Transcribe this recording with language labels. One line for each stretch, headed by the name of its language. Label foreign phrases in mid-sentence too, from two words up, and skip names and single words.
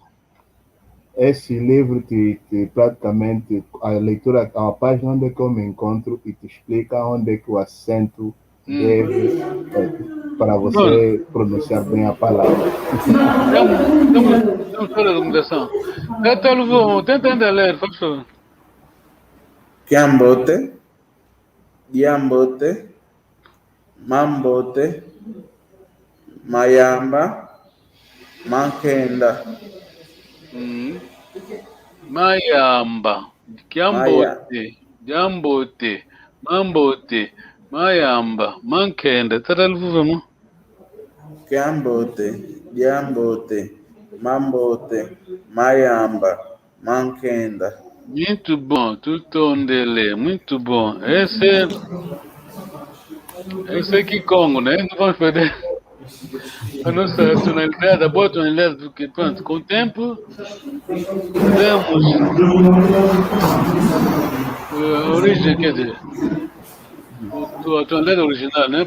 Portuguese: Esse livro te praticamente, a leitura, a página onde é que eu me encontro e te explica onde é que o acento deve, para você pronunciar bem a palavra. Estamos para a documentação. Até não vamos, tenta ainda ler, por favor.
Kongo: Kiambote, Diambote, Mambote, Mayamba, Mankenda. Mayamba, Kiambote, Diambote, Mambote, Mayamba, Mankenda.
Portuguese: Tata vamos. Kiambote, Diambote, Mambote, Mayamba, Mankenda. Muito bom, Tutondele, muito bom. Esse é Kikongo, né? Não vamos perder a nossa tonalidade, a boa tonalidade, porque pronto, com o tempo podemos a origem, quer dizer, a tonalidade original, né?